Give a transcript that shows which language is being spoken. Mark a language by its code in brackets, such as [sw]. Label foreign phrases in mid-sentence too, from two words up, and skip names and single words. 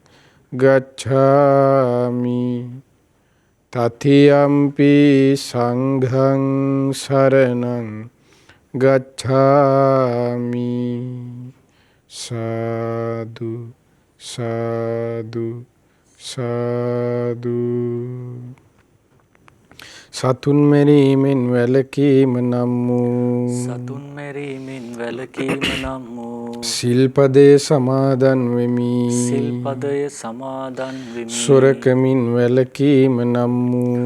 [pi] ගච්ඡාමි တတိယံ පි සංඝං සරණං ගච්ඡාමි. සාදු සාදු සාදු. [si] සතුන් මැරීමෙන් වැළකීම නම් වූ සතුන් මැරීමෙන් වැළකීම නම් වූ සිල්පදයේ සමාදන් වෙමි. සිල්පදය සමාදන් වෙමි. සොරකමින් වැළකීම නම් වූ